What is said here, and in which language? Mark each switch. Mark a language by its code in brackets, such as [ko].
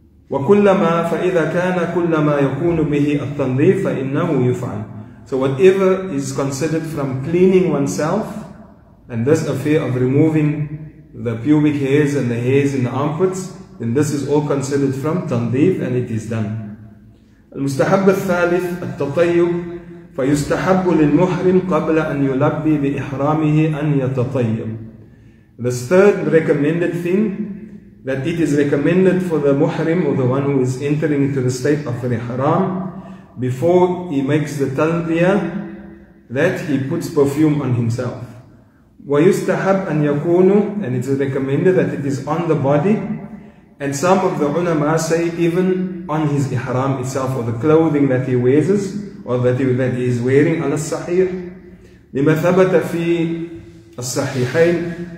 [ar] وَكُلَّمَا فَإِذَا كَانَ كُلَّمَا يَكُونُ بِهِ التَّنْظِيفِ فَإِنَّهُ يُفْعَلُ. [en] So whatever is considered from cleaning oneself, and this affair of removing the pubic hairs and the hairs in the armpits, then this is all considered from tanḍīf, and it is done. [ar] المستحب الثالث التطيب فيستحب للمحرم قبل أن يلبي بإحرامه أن يتطيب. [en] The third recommended thing, that it is recommended for the muhrim, or the one who is entering into the state of ihram, before he makes the talbiyah, that he puts perfume on himself. [ar] وَيُسْتَحَبْ أَنْ يَكُونُ, [en] and it is recommended that it is on the body, and some of the ulama say even on his ihram itself, or the clothing that he wears, or that he is wearing, [ar] على الصحيح لما ثبت في الصحيحين.